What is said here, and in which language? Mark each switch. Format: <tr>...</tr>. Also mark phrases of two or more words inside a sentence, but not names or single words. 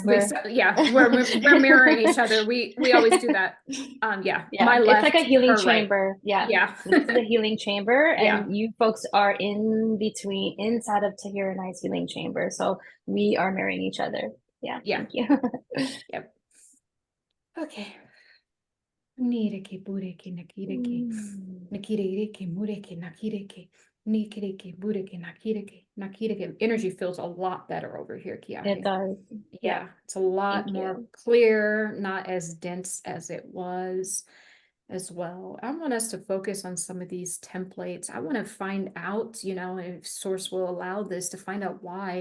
<en>we're mirroring each other. We always do that. Yeah, my left. It's like a healing her right. chamber. Yeah. This is a healing chamber, Yeah. and you folks are inside of Tahira and I's healing chamber. So we are mirroring each other. Yeah. Yeah. Thank you. Yep. Okay. Nireke bureke nakireke nakireke mureke nakireke nikireke bureke nakireke. Energy feels a lot better over here, Kiahe. It does. Yeah, it's a lot Thank more you. clear, not as dense as it was as well. I want us to focus on some of these templates. I want to find out, if source will allow this, to find out why.</en>